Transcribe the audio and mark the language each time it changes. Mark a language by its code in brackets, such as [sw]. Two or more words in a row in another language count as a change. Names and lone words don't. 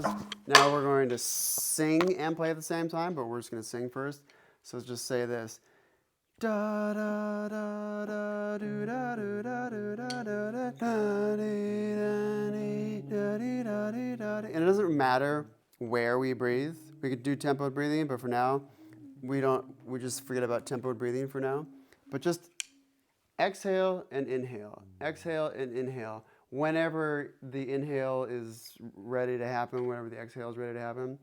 [en] Now we're going to sing and play at the same time, but we're just going to sing first. So let's just say this. Da da da da do da do da do da do da da dee da dee da dee da dee da dee. And it doesn't matter where we breathe. We could do tempoed breathing, but for now, we just forget about tempoed breathing for now. But just exhale and inhale. Exhale and inhale. Whenever the inhale is ready to happen, whenever the exhale is ready to happen.